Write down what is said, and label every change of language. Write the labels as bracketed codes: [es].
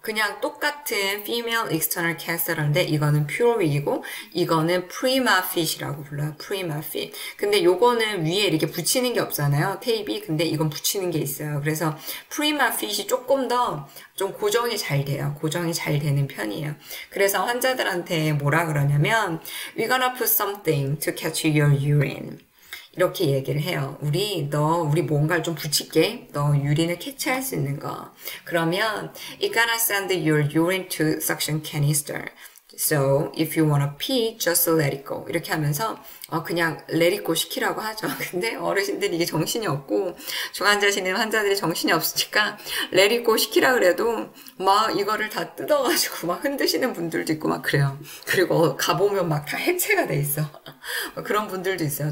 [ko] 그냥 똑같은 female external catheter인데 이거는 pureWig이고 이거는 PrimaFit이라고 불러요. PrimaFit. 근데 요거는 위에 이렇게 붙이는 게 없잖아요. 테이프이. 근데 이건 붙이는 게 있어요. 그래서 PrimaFit이 조금 더 좀 고정이 잘 돼요. 고정이 잘 되는 편이에요. 그래서 환자들한테 뭐라 그러냐면 [en] We're gonna put something to catch your urine. [ko] 이렇게 얘기를 해요. 우리 뭔가를 좀 붙일게. 너 유린을 캐치할 수 있는 거. [en] 그러면 It gonna send your urine to suction canister. So if you wanna pee, just let it go. [ko] 이렇게 하면서 그냥 [en] let it go [ko] 시키라고 하죠. 근데 어르신들이 이게 정신이 없고 중환자실에 환자들이 정신이 없으니까 let it go 시키라 그래도 막 이거를 다 뜯어가지고 막 흔드시는 분들도 있고 막 그래요. 그리고 가보면 막 다 해체가 돼 있어. 그런 분들도 있어요.